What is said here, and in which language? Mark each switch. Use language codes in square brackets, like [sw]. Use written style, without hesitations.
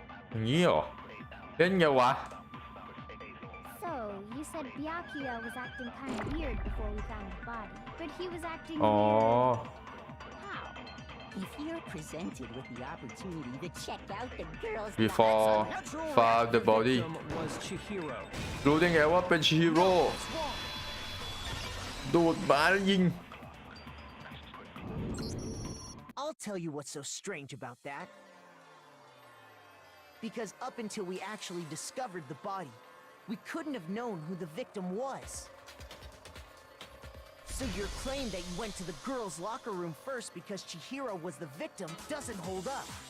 [th] อย่างนี้เหรอเล่นไงวะ [en] So, you said Byakuya was acting kind of weird before we found the body. But he was acting อ๋อ weird. How? If you're presented with the opportunity to check out the girls' before found the body Victim was Chihiro. [th] รู้ได้ไงว่าเป็นชิฮิโร่ดูดมาแล้วยิง [en] I'll tell you what's so strange about that. Because up until we actually discovered the body, we couldn't have known who the victim was. So your claim that you went to the girls' locker room first because Chihiro was the victim doesn't hold up.